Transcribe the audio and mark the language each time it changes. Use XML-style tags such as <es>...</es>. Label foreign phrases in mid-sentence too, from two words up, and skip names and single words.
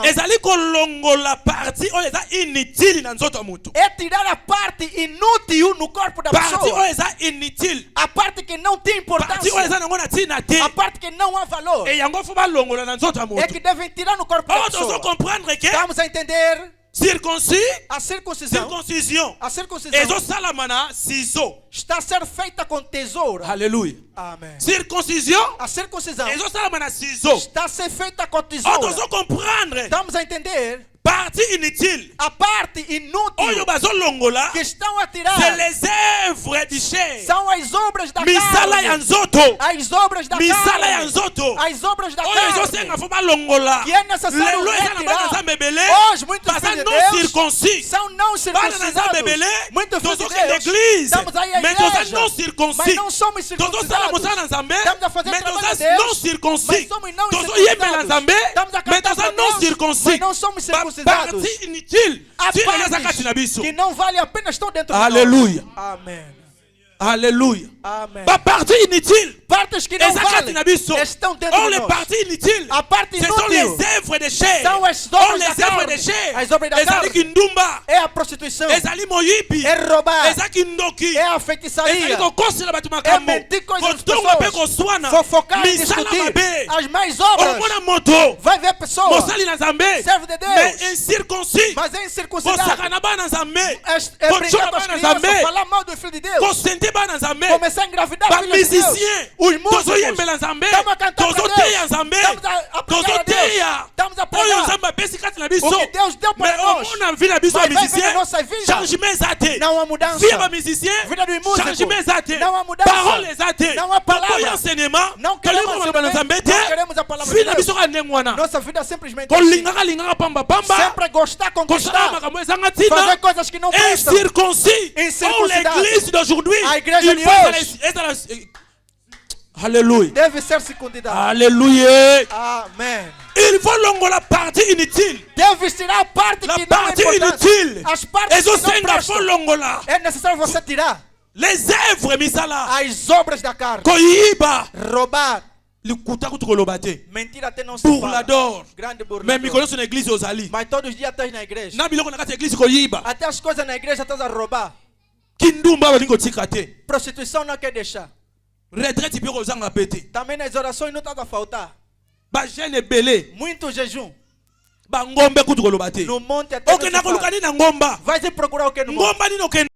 <ln>ezali kolongola partie oyo eza inutile na nzoto ya mutu.</ln> <pt>é tirar a parte inútil no corpo da</pt> <ln>Partie</ln> <pt>pessoa.</pt> <ln>oyo eza inutile.</ln> <pt>A parte que não tem</pt> <ln>Partie oyo</ln> <pt>importância.</pt> <ln>eza nango na ntina te.</ln> <pt>A parte que não há valor.</pt> <ln>E yango fo balongola na nzoto ya</ln> <pt>É</pt> <ln>mutu.</ln> <pt>que devem tirar no corpo da</pt> <ln>Oh, tozo</ln> <pt>pessoa.</pt> <fr>comprendre que</fr> <pt>Estamos a entender?</pt> <ln>circoncis,</ln> <pt>A circuncisão.</pt> <ln>circoncision</ln> <pt>A circuncisão</pt> <ln>ezosalama na ciseau.</ln> <pt>está a ser feita com tesoura.</pt> <ln>Alléluia.</ln> <pt>Amém.</pt> <ln>Circoncision</ln> <pt>A circuncisão</pt> <ln>ezosalama na ciseau.</ln> <pt>está a ser feita com</pt> <ln>Oh,</ln> <pt>tesoura.</pt> <ln>tozo comprendre</ln> <pt>Estamos a entender?</pt> <fr>partie inutile</fr> <pt>A parte</pt> <ln>oyo</ln> <pt>inútil</pt> <ln>bazolongola</ln> <pt>que estão a tirar</pt> <fr>c'est les œuvres du chair.</fr> <pt>são as obras da</pt> <ln>Misala ya</ln> <pt>carne.</pt> <ln>nzoto.</ln> <pt>As obras da</pt> <ln>Misala ya</ln> <pt>carne.</pt> <ln>nzoto.</ln> <pt>As obras da</pt> <ln>oyo</ln> <pt>carne.</pt> <ln>ezosenga fo balongola</ln> <pt>Que é necessário</pt> <ln>lelo eza na bana</ln> <pt>retirar.</pt> <ln>nzambe ebele</ln> <pt>Hoje, muitos</pt> <ln>baza</ln> <pt>filhos de</pt> <ln>non</ln> <pt>Deus</pt> <ln>circoncis</ln> <pt>são não</pt> <ln>bana na nzambe</ln> <pt>circuncidados.</pt> <ln>ebele</ln> <pt>Muitos filhos de</pt> <ln>tozokende</ln> <pt>Deus</pt> <ln>église</ln> <pt>estamos aí à</pt> <ln>mais toza</ln> <pt>igreja,</pt> <ln>non</ln> <pt>mas</pt> <ln>circoncis</ln> <pt>não somos</pt> <ln>tozosala</ln> <pt>circuncidados.</pt> <ln>mosala na nzambe</ln> <pt>Estamos a fazer</pt> <ln>mais</ln> <pt>o trabalho</pt> <ln>toza</ln> <pt>de Deus,</pt> <fr>non circoncis</fr> <pt>mas somos não</pt> <ln>tozoyembela</ln> <pt>circuncidados.</pt> <ln>nzambe</ln> <pt>Estamos a</pt> <ln>mais</ln> <pt>cantar</pt> <ln>toza</ln> <pt>para</pt> <ln>non</ln> <pt>Deus,</pt> <ln>circoncis</ln> <pt>mas não somos circuncidados.</pt> <ln>baparti inutile</ln> <pt>Há</pt> <ln>ti eza kati</ln> <pt>partes</pt> <ln>na biso</ln> <pt>que não vale a pena estão dentro de</pt> <ln>Alléluia.</ln> <pt>nós. Amém.</pt> <ln>Alléluia.</ln> <pt>Amém.</pt> <ln>Baparti inutile</ln> <pt>Partes que não</pt> <ln>eza kati</ln> <pt>valem</pt> <ln>na biso</ln> <pt>estão dentro</pt> <fr>or</fr> <pt>de</pt> <fr>les</fr> <pt>nós.</pt> <fr>parties inutiles</fr> <pt>A parte</pt> <fr>ce sont</fr> <pt>inútil</pt> <fr>les œuvres de chair</fr> <pt>são as</pt> <fr>or</fr> <pt>obras</pt> <fr>les</fr> <pt>da</pt> <fr>œuvres</fr> <pt>carne.</pt> <fr>de chair</fr> <pt>As obras da</pt> <ln>ezali</ln> <pt>carne</pt> <ln>kindumba</ln> <pt>é a prostituição,</pt> <ln>ezali moyibi</ln> <pt>é roubar,</pt> <ln>ezaki ndoki</ln> <pt>é a</pt> <ln>ezali</ln> <pt>feitiçaria,</pt> <ln>kokosela bato</ln> <pt>é</pt> <ln>makambo</ln> <pt>mentir coisas às</pt> <ln>kotonga mpe</ln> <pt>pessoas,</pt> <ln>koswana</ln> <pt>fofocar e</pt> <ln>misala</ln> <pt>discutir.</pt> <ln>mabe</ln> <pt>As mais obras,</pt> <ln>omona moto</ln> <pt>vai ver pessoas,</pt> <ln>mosali na nzambe</ln> <pt>servo de Deus,</pt> <fr>mais incirconcis</fr> <pt>mas é incircuncidado.</pt> <ln>kosaka na bana nzambe</ln> <pt>É</pt> <ln>kocola</ln> <pt>brincar com as</pt> <ln>bana</ln> <pt>crianças,</pt> <ln>nzambe</ln> <pt>falar mal do filho de Deus,</pt> <ln>kosente bana nzambe</ln> <pt>começar a engravidar filhos de Deus.</pt> <ln>bamusicien</ln> <pt>Os músicos,</pt> <ln>tozoyembela nzambe</ln> <pt>estamos a cantar para</pt> <ln>tozoteya</ln> <pt>Deus,</pt> <ln>nzambe</ln> <pt>estamos a pregar a Deus,</pt> <ln>tozoteya</ln> <pt>estamos a</pt> <ln>oyo</ln> <pt>pregar</pt> <ln>nzambe apesi kati na biso</ln> <pt>o que Deus deu para</pt> <ln>mais</ln> <pt>nós.</pt> <ln>omona vi na biso ya</ln> <pt>Mas vai ver</pt> <ln>musicien</ln> <pt>na nossa vida,</pt> <ln>changement eza te</ln> <pt>não há mudança.</pt> <ln>vie ya bamusicien</ln> <pt>Vida do músico,</pt> <ln>changement eza te</ln> <pt>não há mudança.</pt> <ln>parole eza te</ln> <pt>Não há palavra.</pt> <ln>tokoya enseignement</ln> <pt>Não</pt> <ln>tolingi</ln> <pt>queremos</pt> <ln>komaloba na nzambe te</ln> <pt>não queremos a palavra</pt> <ln>vi</ln> <pt>de</pt> <ln>na</ln> <pt>Deus.</pt> <ln>biso kaka ndenge wana</ln> <pt>Nossa vida é simplesmente assim.</pt> <ln>kolingaka pambapamba</ln> <pt>Sempre gostar,</pt> <ln>kosala</ln> <pt>conquistar,</pt> <ln>makambo ezanga ntina</ln> <pt>fazer coisas que não prestam.</pt> <fr>incirconcis or</fr> <pt>Incircuncidado.</pt> <fr>l'église d'aujourd'hui</fr> <pt>A igreja</pt> <fr>il</fr> <pt>de</pt> <fr>faut</fr> <pt>hoje.</pt> <ln>ezala alléluia</ln> <pt>Deve ser circuncidado.</pt> <ln>alléluia</ln> <pt>Amém.</pt> <fr>il faut longola partie inutile</fr> <pt>Deve tirar a parte</pt> <fr>la</fr> <pt>que não é</pt> <fr>partie</fr> <pt>importante.</pt> <fr>inutile</fr> <pt>As partes que não</pt> <ln>ezosenga fo</ln> <pt>prestam.</pt> <ln>longola</ln> <pt>É necessário você tirar</pt> <fr>les œuvres misala</fr> <pt>as obras da carne.</pt> <ln>koyiba</ln> <pt>Roubar,</pt> <ln>likuta kutu koloba te</ln> <pt>mentir até não se</pt> <ln>burla</ln> <pt>fala.</pt> <fr>d'or</fr> <pt>Grande</pt> <fr>mais</fr> <pt>burlador.</pt> <ln>mikolo nyonso na église ozali</ln> <pt>Mas todos os dias estás na igreja.</pt> <ln>na biloko na kati ya église koyiba</ln> <pt>Até as coisas na igreja estás a roubar.</pt> <ln>kindumba balingi kotika te</ln> <pt>Prostituição não quer deixar.</pt> <ln>retraite mpe kozanga mpe te</ln> <pt>Também nas orações não estás a faltar.</pt> <ln>bagene ebele</ln> <pt>Muito jejum.</pt> <ln>bangombe kutu koloba te</ln> <pt>No monte até não se</pt> <ln>okenda koluka</ln> <pt>fala.</pt> <ln>nini na ngomba</ln> <pt>Vai se procurar o que no monte?</pt> <ln>ngomba nini okenda</ln>